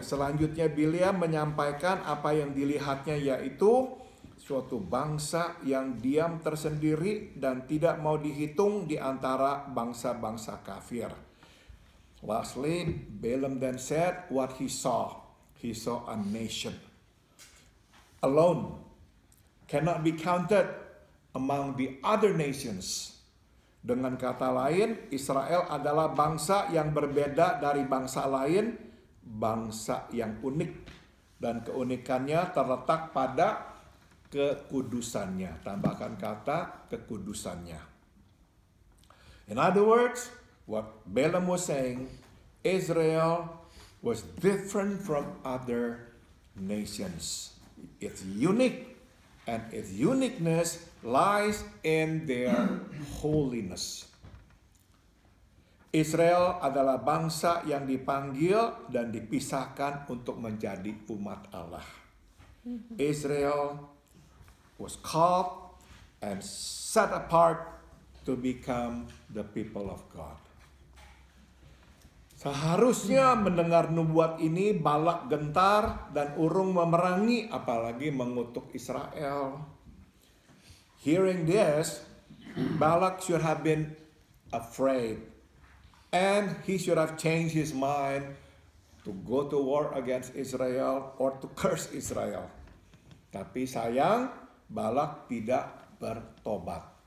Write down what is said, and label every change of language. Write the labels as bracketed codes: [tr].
[id] Selanjutnya Bileam menyampaikan apa yang dilihatnya, yaitu suatu bangsa yang diam tersendiri dan tidak mau dihitung di antara bangsa-bangsa kafir. [en] Lastly, Balaam then said what he saw. He saw a nation alone, cannot be counted among the other nations. [id] Dengan kata lain, Israel adalah bangsa yang berbeda dari bangsa lain, bangsa yang unik, dan keunikannya terletak pada kekudusannya. Tambahkan kata kekudusannya. [en] In other words, what Balaam was saying, Israel was different from other nations. It's unique, and its uniqueness lies in their holiness. [id] Israel adalah bangsa yang dipanggil dan dipisahkan untuk menjadi umat Allah. [en] Israel was called and set apart to become the people of God. [id] Seharusnya mendengar nubuat ini Balak gentar dan urung memerangi, apalagi mengutuk Israel. [en] Hearing this, Balak should have been afraid, and he should have changed his mind to go to war against Israel or to curse Israel. [id] Tapi sayang, Balak tidak bertobat.